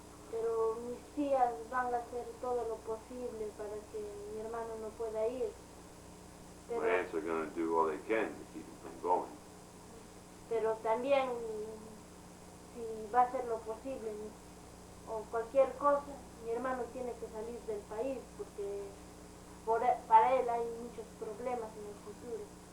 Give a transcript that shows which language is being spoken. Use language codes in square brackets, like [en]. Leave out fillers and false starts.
[es] Pero mis tías van a hacer todo lo posible para que mi hermano no pueda ir. [en] My aunts are going to do all they can to keep him from going. [es] Pero también, si va a hacer lo posible o cualquier cosa, mi hermano tiene que salir del país porque para él hay muchos problemas en el futuro.